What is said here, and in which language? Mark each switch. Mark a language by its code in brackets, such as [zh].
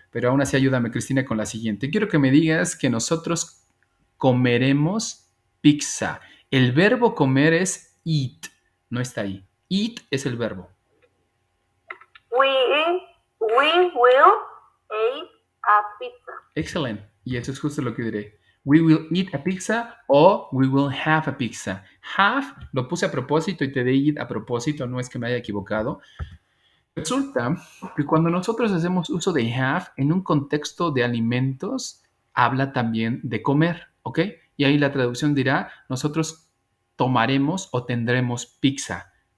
[es] Pero aún así ayúdame, Cristina, con la siguiente. Quiero que me digas que nosotros comeremos pizza. El verbo comer es eat. No está ahí. Eat es el verbo. [en] We will eat a pizza. [es] Excelente. Y eso es justo lo que diré. [en] We will eat a pizza [es] o [en] we will have a pizza. [es] Have lo puse a propósito y te de eat a propósito, no es que me haya equivocado. Resulta que cuando nosotros hacemos uso de have en un contexto de alimentos, habla también de comer, ¿ok? Y ahí la traducción dirá, nosotros tomaremos o tendremos pizza.